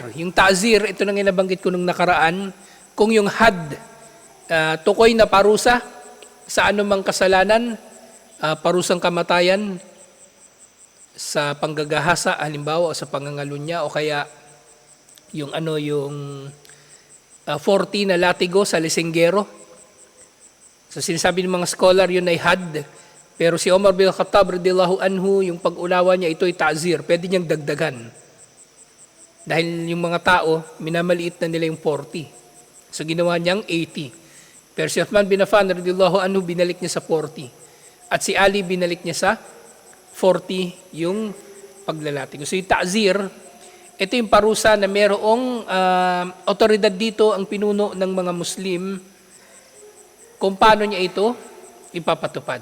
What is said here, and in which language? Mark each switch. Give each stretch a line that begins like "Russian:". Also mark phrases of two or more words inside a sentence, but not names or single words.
Filipino: Yung ta'zir, ito nang inabanggit ko nung nakaraan, kung yung had, tukoy na parusa sa anumang kasalanan, parusang kamatayan, sa panggagahasa, halimbawa, o sa pangangalunya, o kaya yung 40 na latigo sa lisenggero. So sinasabi ng mga scholar, yun ay had. Pero si Omar bin Khattab
Arabic: رضي الله عنه,
Filipino: yung pag-unawa niya, ito ay ta'zir. Pwede niyang dagdagan. Dahil yung mga tao, minamaliit na nila yung 40. So ginawa niyang 80. Pero si Uthman bin Affan
Arabic: رضي الله عنه,
Filipino: binalik niya sa 40. At si Ali, binalik niya sa 40 yung paglalatigo. So yung ta'zir, ito yung parusa na merong otoridad dito, ang pinuno ng mga Muslim, kung paano niya ito ipapatupad.